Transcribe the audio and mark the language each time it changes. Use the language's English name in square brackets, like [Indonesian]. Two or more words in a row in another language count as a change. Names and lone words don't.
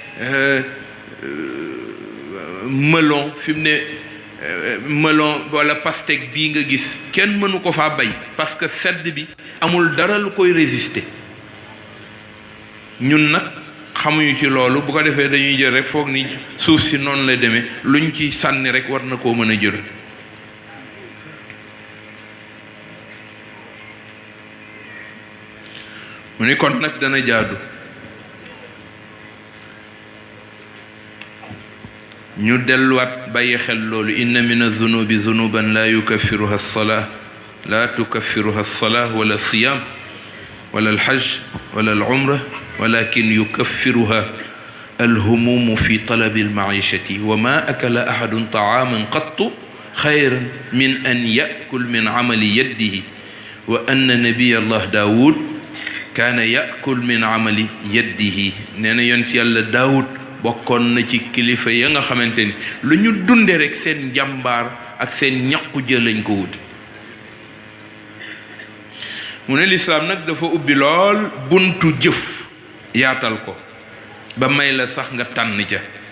[Wolof] melon fi mu ne melon wala pastèque bii nga gis kenn mënu ko faa bay [French] parce que [Wolof] sedd bi amul dara lu koy résister ñun nag xamuñu ci loolu bu ko defee dañuy jël rek foog ni suuf si noonu la demee luñ ci sànni rek war na koo mën a jël. mu ni kon nag dana jaadu ñu delluwaat bàyyi xel loolu [Arabic] إن من الذنوب ذنوبا لا يكفرها الصلاة لا تكفرها الصلاة ولا الصيام ولا الحج ولا العمرة ولكن يكفرها الهموم في طلب المعيشة وما أكل أحد طعاما قط خيرا من أن يأكل من عمل يده وأن نبي الله داود كان يأكل من عمل يده. [Wolof] nee na yonent Yàlla Daawud bokkoon na ci kilifa ya nga xamante ni lu ñu dunde rek seen njàmbaar ak seen ñaqu jël lañ ko wut. mu ne lislaam nag dafa ubbi lool buntu jëf yaatal ko ba may la sax nga tànn ca.